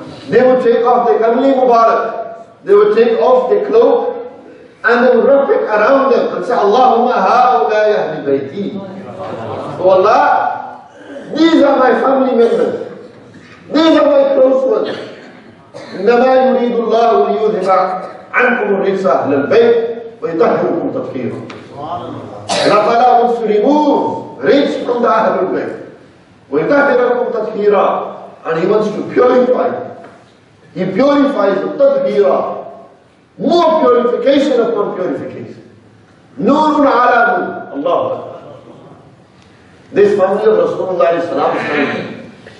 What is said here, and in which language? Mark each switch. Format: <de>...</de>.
<en>They would take off the Kamli Mubarak. They would take off the cloak and they would wrap it around them and say,</en> <ar>Allahumma ha'ulai ahli bayti.</ar> <en>Oh Allah, these are my family members. These are my close ones.</en> <ar>إنما يريد الله ليذهب عنكم الرجس أهل البيت ويطهركم تطهيرا.</ar> <en>Allah Ta'ala wants to remove rich from the Ahlul Bayt.</en> <ar>وَيُطَهِّرَكُمْ تَطْهِيرًا.</ar> <en>And He wants to purify. He purifies the tadhira. More purification upon purification.</en> <ar>Nurun ala nur.</ar> <en>Allah. This family of Rasulullah sallallahu.</en>